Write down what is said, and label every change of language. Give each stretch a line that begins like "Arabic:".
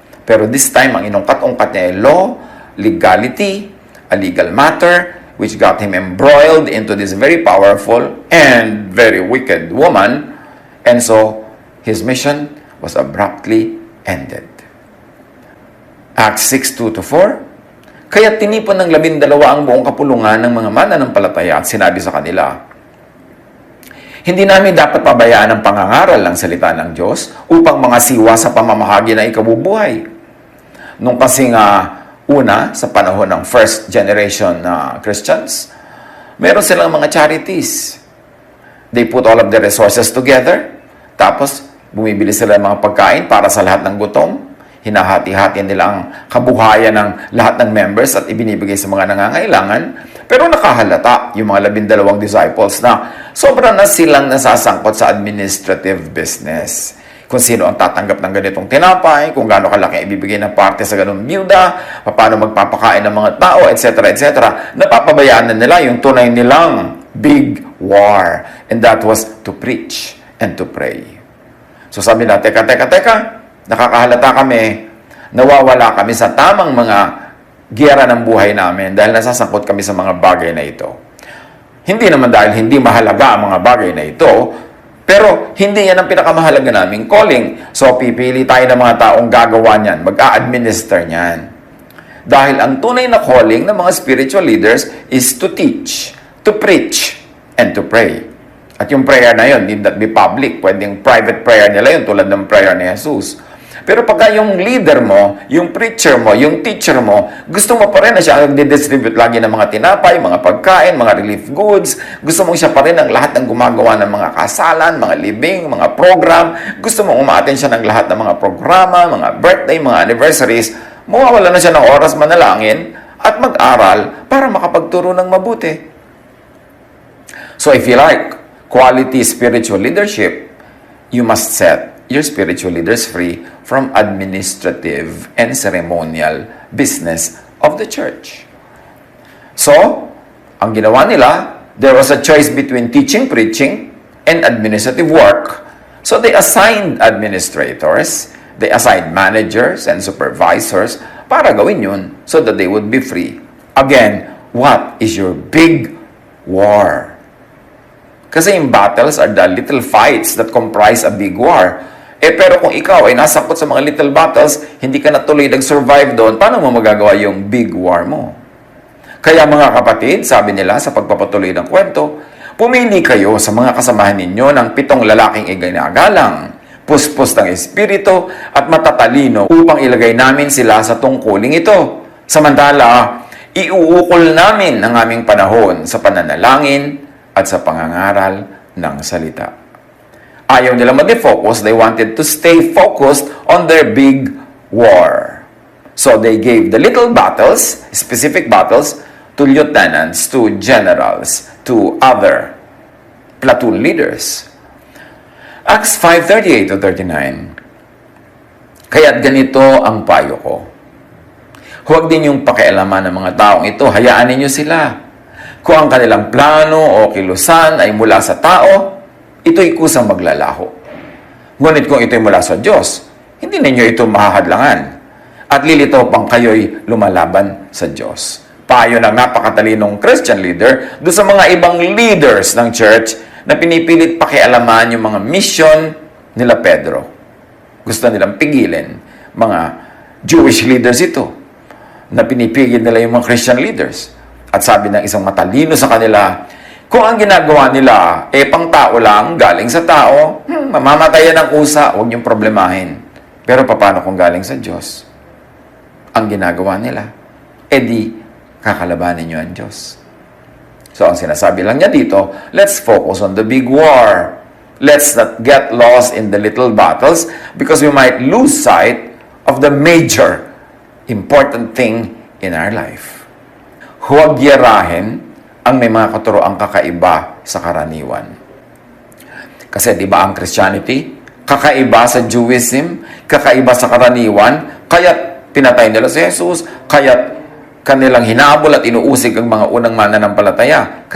English: Pero this time,
Filipino: ang inungkat-ungkat niya ay
English: law, legality, a legal matter, which got him embroiled into this very powerful and very wicked woman. And so, his mission was abruptly ended.
Filipino: Acts 6:2-4, kaya tinipon ng 12 ang buong kapulungan ng mga mananampalataya at sinabi sa kanila, Hindi namin dapat pabayaan ang pangangaral ng salita ng Diyos upang mga siwa sa pamamahagi na ikabubuhay. Nung kasing una, sa panahon ng
English: first generation
Filipino: na Christians, meron silang mga charities.
English: They put all of their resources together,
Filipino: tapos bumibili sila ng mga pagkain para sa lahat ng gutom. Hinahati-hati nila ang kabuhayan ng lahat ng members at ibinibigay sa mga nangangailangan. Pero nakahalata yung mga 12 disciples na sobra na silang nasasangkot sa administrative business. Kung sino ang tatanggap ng ganitong tinapay, kung gaano kalaki ibibigay ng parte sa ganung byuda, paano magpapakain ng mga tao, etc., etc. Napapabayaan na nila yung tunay nilang big war.
English: And that was to preach and to pray.
Filipino: So sabi na, teka, nakakahalata kami, nawawala kami sa tamang mga giyera ng buhay namin dahil nasasangkot kami sa mga bagay na ito. Hindi naman dahil hindi mahalaga ang mga bagay na ito, pero hindi yan ang pinakamahalaga naming calling. So, pipili tayo ng mga taong gagawa niyan, mag-a-administer niyan. Dahil ang tunay na
English: calling ng mga spiritual leaders is to teach, to preach, and to pray.
Filipino: At yung prayer na yun,
English: need not be public.
Filipino: Pwedeng private prayer nila yun, tulad ng prayer ni Jesus. Pero pagka yung leader mo, yung preacher mo, yung teacher mo, gusto mo pa rin na siya ang didistribute lagi ng mga tinapay, mga pagkain, mga relief goods. Gusto mo siya pa rin ang lahat ng gumagawa ng mga kasalan, mga libing, mga program. Gusto mo umaaten siya ng lahat ng mga programa, mga birthday, mga anniversaries. Mawawala na siya ng oras manalangin at mag-aral para makapagturo ng mabuti.
English: So if you like quality spiritual leadership, you must set your spiritual leaders free from administrative and ceremonial business of the church. So,
Filipino: ang ginawa nila,
English: there was a choice between teaching, preaching, and administrative work. So, they assigned administrators, they assigned managers and supervisors
Filipino: para gawin yun
English: so that they would be free. Again, what is your big war?
Filipino: Kasi yung
English: battles are the little fights that comprise a big war.
Filipino: Pero kung ikaw ay nasangkot sa mga little battles, hindi ka natuloy nag-survive doon, paano mo magagawa yung big war mo? Kaya mga kapatid, sabi nila sa pagpapatuloy ng kwento, pumili kayo sa mga kasamahan ninyo ng 7 lalaking iginagalang, puspos ng espiritu at matatalino upang ilagay namin sila sa tungkuling ito. Samantala, iuukol namin ang aming panahon sa pananalangin at sa pangangaral ng salita. Ayaw nila mag-focus,
English: they wanted to stay focused on their big war. So they gave the little battles, specific battles, to lieutenants, to generals, to other platoon leaders. Acts 5:38-39.
Filipino: Kaya't ganito ang payo ko. Huwag din yung pakialaman ng mga taong ito, hayaan ninyo sila. Kung ang kanilang plano o kilusan ay mula sa tao, ito'y kusang maglalaho. Ngunit kung ito'y mula sa Diyos, hindi ninyo ito mahahadlangan. At lilitaw pang kayo'y lumalaban sa Diyos. Payo ng napakatalinong Christian leader doon sa mga ibang leaders ng church na pinipilit pakialaman yung mga mission nila Pedro. Gusto nilang pigilin. Mga Jewish leaders ito na pinipigil nila yung mga Christian leaders. At sabi ng isang matalino sa kanila, kung ang ginagawa nila pang tao lang, galing sa tao, mamamatayan ng kusa, huwag niyong problemahin. Pero paano kung galing sa Diyos? Ang ginagawa nila, di kakalabanin niyo ang Diyos. So ang sinasabi lang niya dito,
English: let's focus on the big war. Let's not get lost in the little battles because we might lose sight of the major important thing in our life.
Filipino: Huwag yarahin ang may mga katuroang kakaiba sa karaniwan. Kasi di ba ang Christianity, kakaiba sa Jewism, kakaiba sa karaniwan, kaya't pinatay nila si Jesus, kaya't kanilang hinabol at inuusig ang mga unang mananampalataya.